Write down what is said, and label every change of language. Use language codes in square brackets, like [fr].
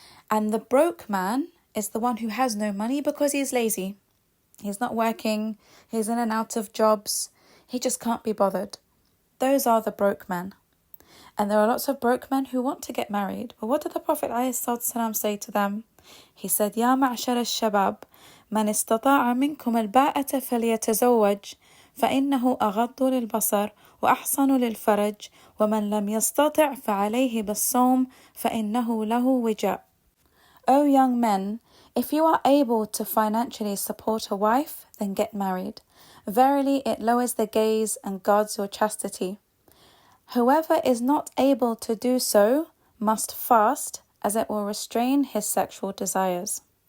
[en] And the broke man is the one who has no money because he's lazy. He's not working, he's in and out of jobs, he just can't be bothered. Those are the broke men. And there are lots of broke men who want to get married. But what did the Prophet ﷺ say to them? He said, [ar] يا معشر الشباب من استطاع منكم الباءة فليتزوج فإنه أغض للبصر وأحصن للفرج ومن لم يستطع فعليه بالصوم فإنه له وجاء. [en] O young men, if you are able to financially support a wife, then get married. Verily it lowers the gaze and guards your chastity. Whoever is not able to do so must fast, as it will restrain his sexual desires.